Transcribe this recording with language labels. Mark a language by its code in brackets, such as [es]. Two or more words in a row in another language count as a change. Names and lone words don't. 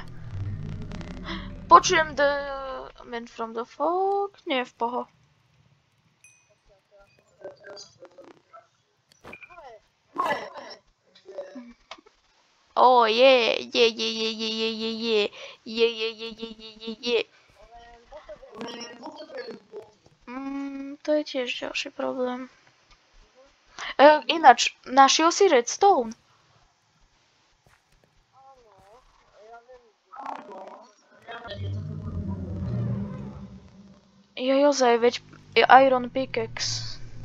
[en] Počujem the man from the fog. [sk] Nie, v poho. [en] Oh, yeah, yeah, yeah, yeah, yeah, yeah, yeah, yeah, yeah, yeah, yeah, yeah, yeah, yeah. [sk] To je tiež ďalší problém. Ináč, našiel si redstone? Jozaj, veď je [en] iron pickaxe.